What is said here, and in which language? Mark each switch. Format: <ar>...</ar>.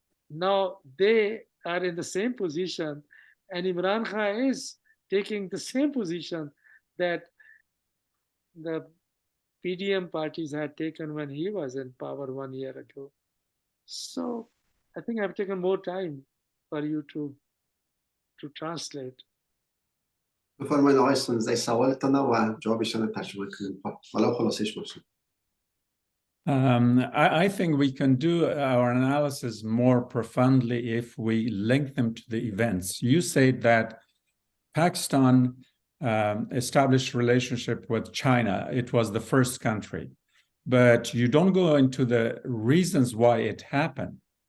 <en>Now they are in the same position, and Imran Khan is taking the same position that the PDM parties had taken when he was in power 1 year ago. So I think I've taken more time for you to translate.</en> <fa>بفرمایید آقای استانیزی سوالتون و جوابشون ترجمه کنیم. حالا خلاصش باشه.</fa> <en>I think we can do our analysis more profoundly if we link them to the events. You say that Pakistan established relationship with China. It was the first country, but you don't go into the reasons why it happened.</en>